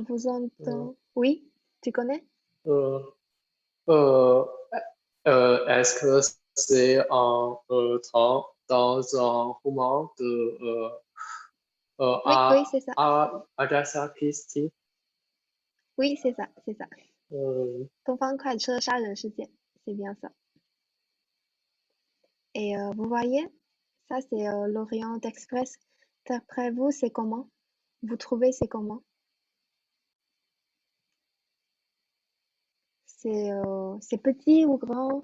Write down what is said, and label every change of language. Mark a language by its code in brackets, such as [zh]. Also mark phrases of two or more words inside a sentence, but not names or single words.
[fr] vous entendez. Oui, tu connais? Euh, euh, Est-ce que c'est un train dans un roman de Oui, oui, c'est ça. Agatha Christie? Oui, c'est ça, c'est ça. 呃 [zh] 东方快车杀人事件, [fr] c'est bien ça. Et vous voyez, ça c'est l'Orient Express. D'après vous, c'est comment? Vous trouvez c'est comment? C'est petit ou grand?